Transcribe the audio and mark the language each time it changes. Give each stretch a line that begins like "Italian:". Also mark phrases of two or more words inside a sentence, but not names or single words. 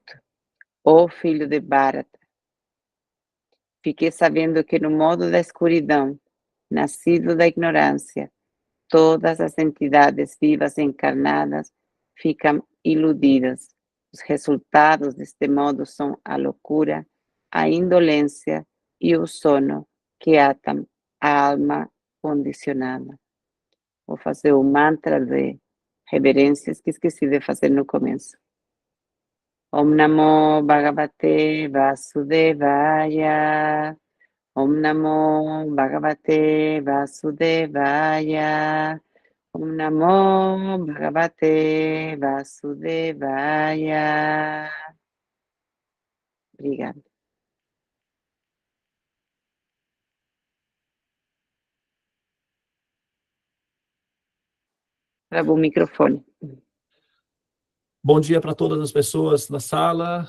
Portuguese: Ó filho de Bharata, fique sabendo que no modo da escuridão, nascido da ignorância, todas as entidades vivas encarnadas ficam iludidas. Os resultados deste modo são a loucura, a indolência e o sono que atam a alma condicionada. Vou fazer o mantra de reverências que esqueci de fazer no começo.
Sanskrit: Om Namo Bhagavate Vasudevaya. Om Namo Bhagavate Vasudevaya. Om Namo Bhagavate Vasudevaya.
Portuguese: Obrigada. Trava o microfone. Bom dia para todas as pessoas na sala.